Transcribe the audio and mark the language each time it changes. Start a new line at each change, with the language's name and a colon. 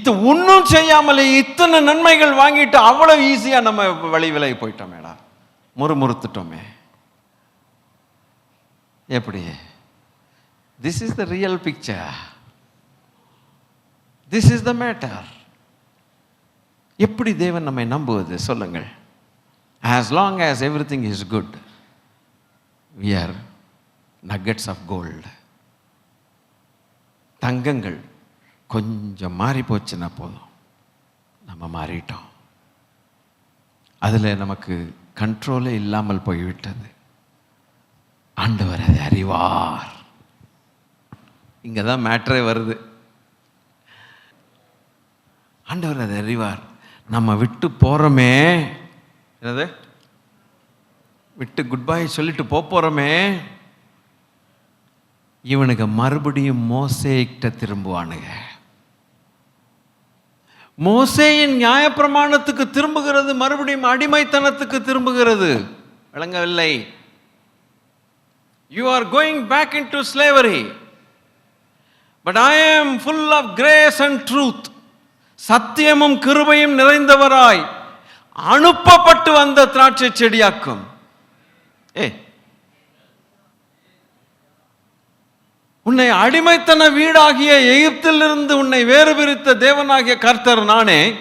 Tamil: ஒன்றும் செய்யாமலே இத்தனை நன்மைகள் வாங்கிட்டு அவ்வளவு ஈஸியா நம்ம வழி விலகி போயிட்டோமேடா, முறுமுறுத்துட்டோமே.
English: எப்படி? This is the real picture. This is the matter.
Tamil: எப்படி தேவன் நம்மை நம்புவது சொல்லுங்கள்.
English: As long as everything is good, we are nuggets of gold.
Tamil: தங்கங்கள் கொஞ்சம் மாறி போச்சுன்னா போதும், நம்ம மாறிட்டோம். அதில் நமக்கு கண்ட்ரோலே இல்லாமல் போய்விட்டது. ஆண்டவர் அதை அறிவார். இங்கே தான் மேட்ரே வருது. ஆண்டவர் அதை அறிவார். நம்ம விட்டு போகிறோமே, என்னது விட்டு குட் பை சொல்லிட்டு போகிறோமே, இவனுக்கு மறுபடியும் மோசேக்கிட்ட திரும்புவானுங்க. மோசேயின் நியாயப்பிரமாணத்துக்கு திரும்புகிறது மறுபடியும் அடிமைத்தனத்துக்கு திரும்புகிறது. விளங்கவில்லை?
English: You are going back into slavery, but I am full of grace and truth.
Tamil: சத்தியமும் கிருபையும் நிறைந்தவராய் அனுப்பப்பட்டு வந்த திராட்சை செடியாக்கும். உன்னை அடிமைத்தன வீடாகிய எகிப்திலிருந்து உன்னை வேறு பிரித்த தேவனாகிய கர்த்தர் நானே.